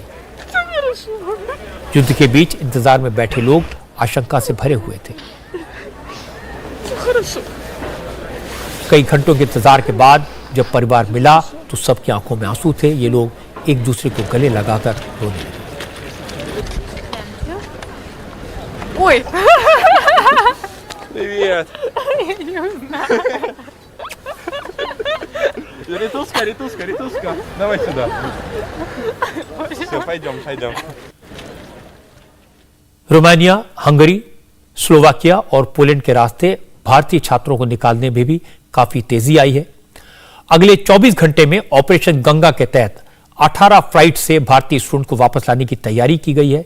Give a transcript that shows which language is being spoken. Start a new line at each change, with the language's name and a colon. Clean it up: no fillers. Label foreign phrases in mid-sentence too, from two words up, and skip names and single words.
Hindi: युद्ध के बीच इंतजार में बैठे लोग आशंका से भरे हुए थे। कई घंटों के इंतजार के बाद जब परिवार मिला तो सबकी आंखों में आंसू थे। ये लोग एक दूसरे को गले लगाकर रोने लगे।
Russian: Ой! Привет! Ритуска. Давай сюда. Все, пойдем.
Hindi: रोमानिया, हंगरी, स्लोवाकिया और पोलैंड के रास्ते भारतीय छात्रों को निकालने में भी काफी तेजी आई है। अगले 24 घंटे में ऑपरेशन गंगा के तहत 18 फ्लाइट से भारतीय स्टूडेंट को वापस लाने की तैयारी की गई है।